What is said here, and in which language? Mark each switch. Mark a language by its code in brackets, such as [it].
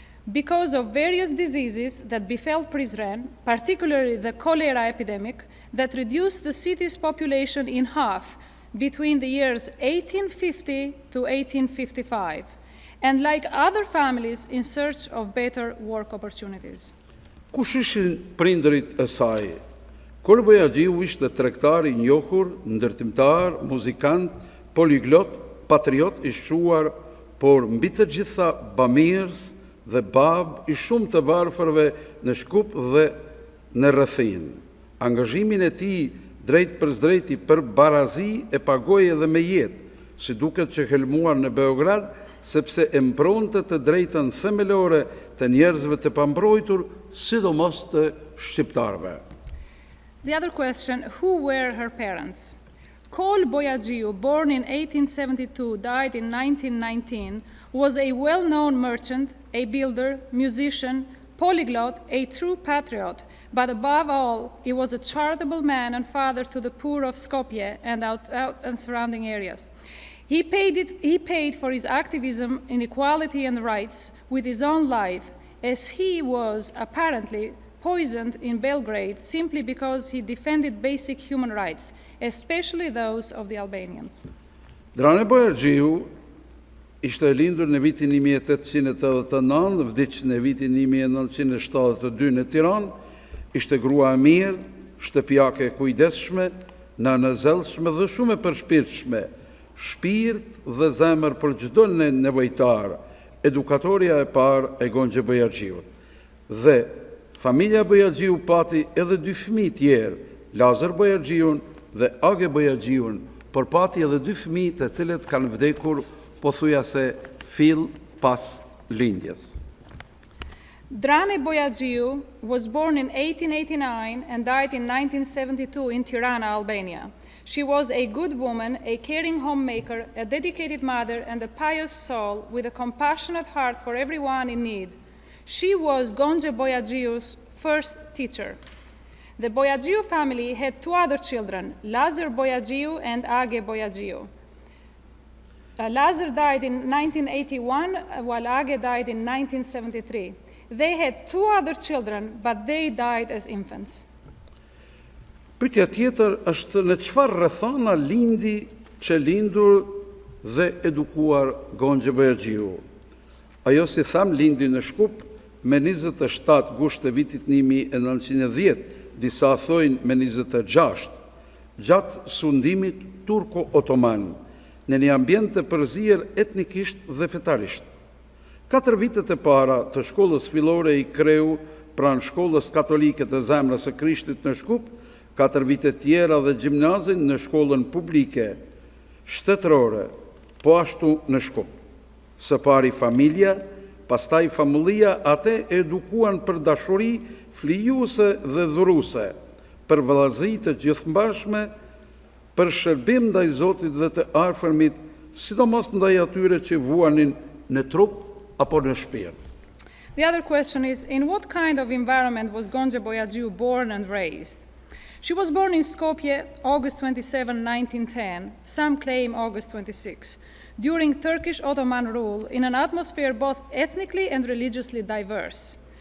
[en] Because of various diseases that befell Prizren, particularly the cholera epidemic, that reduced the city's population in half between the years 1850 to 1855, and like other families in search of better work opportunities. [sq] Kush ishin prindërit e saj? Kol Bojaxhiu ishte tregtar I njohur, ndërtimtar, muzikant, poliglot, patriot I shquar, por mbi të gjitha bamirës dhe bab I shumë të varfërve në Shkup dhe në rrethin. Angazhimin e tij drejt për drejti për barazi e pagoi edhe me jetë, si duket që helmuar në Beograd, sepse e mpronte të drejtën themelore të njerëzve të pambrojtur, sidomos të shqiptarëve. [en] The other question, who were her parents? Kol Bojaxhiu, born in 1872, died in 1919, was a well-known merchant, a builder, musician, polyglot, a true patriot, but above all, he was a charitable man and father to the poor of Skopje and surrounding areas. He paid for his activism in equality and rights with his own life, as he was apparently poisoned in Belgrade simply because he defended basic human rights, especially those of the Albanians. [sq] Drane Bojargjiu ishte e lindur në vitin 1889 dhe vdiq në vitin 1972 në Tiranë, ishte grua e mirë, shtëpiake e kujdesshme, nënë e zellshme dhe shumë e përshpirtshme, shpirt dhe zemër për çdo nevojtar, edukatorja e parë e Gonxhe Bojargjiut. Dhe familja Bojargjiu pati edhe dy fëmijë tjerë, Lazar Bojargjiun dhe Age Bojargjiun, por pati edhe dy fëmijë të cilët kanë vdekur pothuajse fill pas lindjes. [en] Drane Bojargjiu was born in 1889 and died in 1972 in Tirana, Albania. She was a good woman, a caring homemaker, a dedicated mother, and a pious soul with a compassionate heart for everyone in need. She was Gonxhe Bojargjiu's first teacher. The Bojargjiu family had two other children, Lazar Bojargjiu and Age Bojargjiu. Lazar died in 1981, while Age died in 1973. They had two other children, but they died as infants. [sq] Pyetja tjetër është në çfarë rrethana lindi që lindur dhe edukuar Gonxhe Bojargjiu. Ajo, si tham, lindi në Shkup me 27 gusht të vitit 1910, disa thojnë me 26, gjatë sundimit turko-otoman, në një ambient të përzier etnikisht dhe fetarisht. 4 vitet e para të shkollës fillore i kreu pranë shkollës katolike të Zemrës së Krishtit në Shkup, 4 vite tjera dhe gjimnazin në shkollën publike, shtetërore, po ashtu në Shkup. Së pari familja, pastaj famullia, atë edukuan për dashuri flijuese dhe dhuruse, për vëllazëri të gjithëmbashme, për shërbim ndaj Zotit dhe të afërmit, sidomos ndaj atyre që vuanin në trup apo në shpirt. [en] The other question is, in what kind of environment was Gonxhe Bojargjiu born and raised? She was born in Skopje, August 27, 1910, some claim August 26, during Turkish Ottoman rule in an atmosphere both ethnically and religiously diverse.